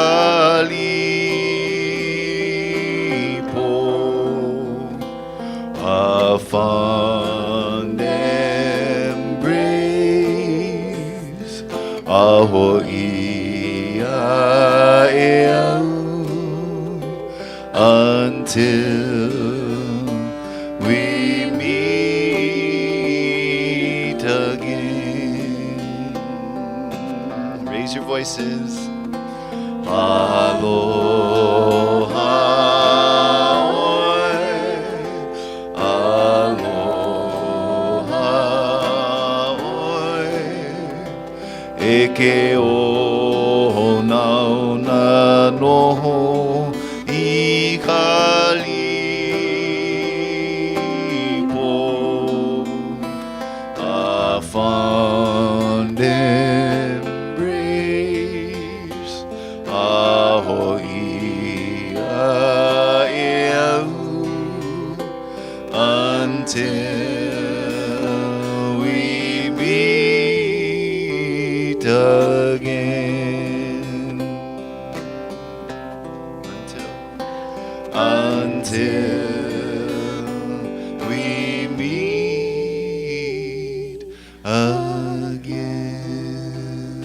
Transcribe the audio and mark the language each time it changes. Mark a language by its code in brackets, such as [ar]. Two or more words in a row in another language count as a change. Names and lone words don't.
[en] kalipo a fond embrace [haw] a ho'i a e au [en] until we meet again. Raise your voices. Aloha, [haw] oe. Aloha, oe. E ke ona noho I [en] kalipo a fond embrace [haw] a ho'i a e au [en] until we meet again. Until we meet again.